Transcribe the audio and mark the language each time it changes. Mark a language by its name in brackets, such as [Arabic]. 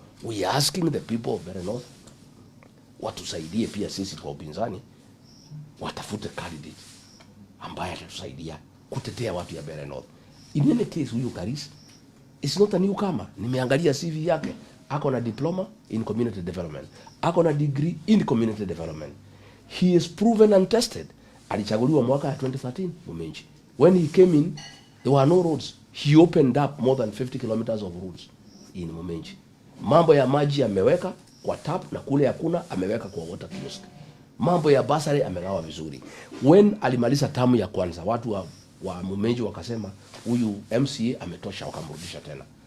[English] We are asking the people of Mbeere North [Swahili] watusaidie pia sisi kwa upinzani, watafute candidate ambaye atatusaidia kutetea watu ya Mbeere North. [English] In any case, huyu Karisi is not a newcomer. [Swahili] Nimeangalia CV yake. Ako na [English] diploma in community development. Ako na degree in community development. He is proven and tested. [Swahili] Alichaguliwa mwaka ya 2013 Mumenji. [English] When he came in, there were no roads. He opened up more than 50 kilometers of roads in Mumenji. [Swahili] Mambo ya maji ameweka kwa tap na kule hakuna, ameweka kwa water kiosk. Mambo ya basari amegawa vizuri. When alimaliza tamu ya kwanza, watu wa Mumenji wakasema huyu MCA ametosha, wakamrudisha tena.